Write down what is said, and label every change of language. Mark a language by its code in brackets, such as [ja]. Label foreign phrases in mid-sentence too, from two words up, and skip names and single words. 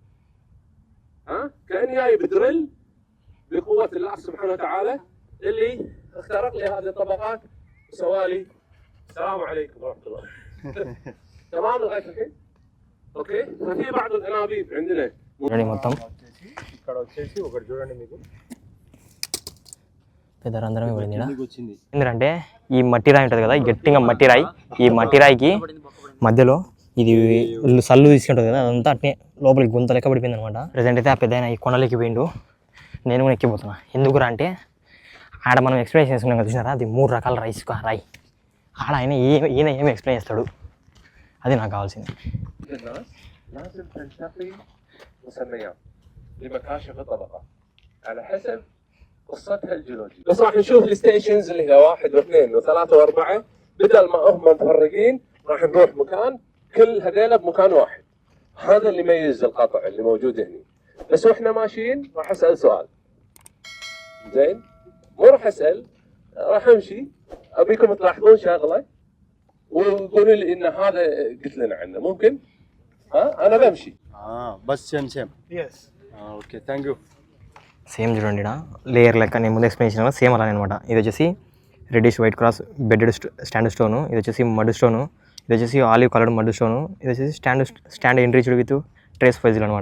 [ar] كأني جاي بدرل بقوة الله سبحانه وتعالى اللي اخترق لي هذه الطبقات وسوى لي. السلام عليكم ورحمة الله. تمام لغاية الحين؟ اوكي. ففي بعض الانابيب عندنا [te] మొత్తం అక్కడ వచ్చేసి ఒకటి చూడండి మీకు పెద్ద రంధ్రమే పడింది ఈడ. వచ్చింది. ఎందుకంటే ఈ మట్టి రాయి ఉంటుంది కదా, గట్టిగా మట్టి రాయి, ఈ మట్టి రాయికి మధ్యలో ఇది సల్లు తీసుకుంటుంది కదా, అదంతా అట్నే లోపలికి గుంత లెక్క పడిపోయింది అనమాట. ప్రజెంట్ అయితే ఆ పెద్ద ఈ కొండలకి పోయిండు, నేను కూడా ఎక్కిపోతున్నా. ఎందుకురా అంటే ఆడ మనం ఎక్స్ప్లెయిన్ చేసుకున్నాం కదా, చూసినారా, అది 3 రకాల రాయి. ఆడ ఈయన ఏమి ఎక్స్ప్లెయిన్ చేస్తాడు, అది నాకు కావాల్సింది. [ar] لازم تنتقي مسميات لمكاشف الطبقة على حسب قصتها الجيولوجية. بس راح نشوف الستيشنز اللي هي 1 و2 و3 و4 بدل ما هم متفرقين راح نروح مكان كل هذيلا بمكان واحد. هذا اللي يميز القطع اللي موجود هنا. بس واحنا ماشيين راح اسال سؤال. زين؟ مو راح اسال، راح امشي ابيكم تلاحظون شغله وقولوا لي ان هذا قلت لنا عنه ممكن؟ ها انا بمشي. [en] bas same okay thank you. [te] సేమ్ చూడండి, ఇక్కడ లేయర్ లెక్క నేను ముందు ఎక్స్ప్లెయిన్ చేసిన సేమ్ అలానే అనమాట. ఇది వచ్చేసి [en] reddish white cross bedded stand stone, [te] ఇది వచ్చేసి [en] mud stone, [te] ఇది వచ్చేసి [en] olive coloured mud stone, [te] ఇది వచ్చేసి [en] stand enriched with trace fossil [te] అనమాట.